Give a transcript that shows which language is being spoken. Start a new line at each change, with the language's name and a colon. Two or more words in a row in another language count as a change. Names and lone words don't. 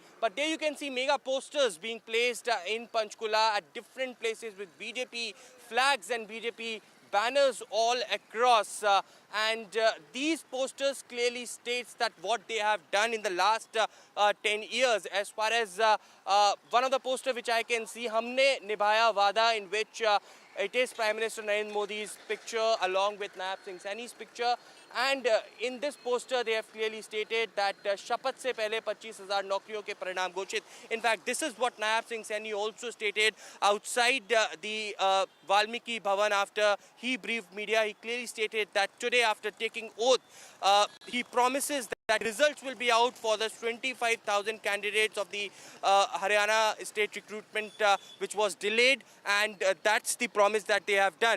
English: But there you can see mega posters being placed in Panchkula at different places with BJP flags and BJP banners all across, and these posters clearly states that what they have done in the last 10 years. As far as one of the poster which I can see,
Hindi: हमने निभाया वादा,
English: in which it is Prime Minister Narendra Modi's picture along with Nayab Singh Saini's picture, and in this poster they have clearly stated that
Hindi: शपथ से पहले 25,000 नौकरियों के परिणाम घोषित.
English: In fact, this is what Nayab Singh Saini also stated outside the Valmiki Bhavan after he briefed media. He clearly stated that today, after taking oath, he promises that results will be out for the 25,000 candidates of the Haryana state recruitment which was delayed, and that's the promise that they have done.